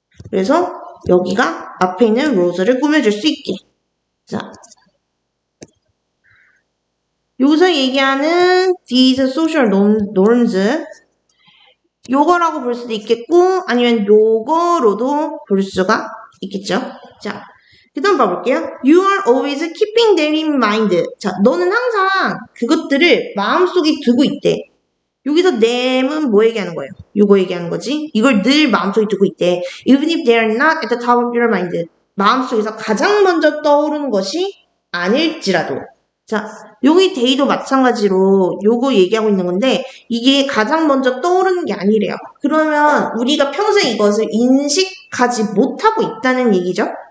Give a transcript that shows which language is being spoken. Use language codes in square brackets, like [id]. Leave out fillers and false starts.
[ko] 그래서 여기가 앞에 있는 rules를 꾸며줄 수 있게. 자, 여기서 얘기하는 [en] these social norms [ko] 요거라고 볼 수도 있겠고 아니면 요거로도 볼 수가 있겠죠. 자, 그 다음 봐볼게요. [en] You are always keeping them in mind. [ko] 자, 너는 항상 그것들을 마음속에 두고 있대. 여기서 them은 뭐 얘기하는 거예요? 요거 얘기하는 거지. 이걸 늘 마음속에 두고 있대. [en] Even if they are not at the top of your mind. [ko] 마음속에서 가장 먼저 떠오르는 것이 아닐지라도. 자, 여기 데이도 마찬가지로 요거 얘기하고 있는 건데 이게 가장 먼저 떠오르는 게 아니래요. 그러면 우리가 평소에 이것을 인식하지 못하고 있다는 얘기죠.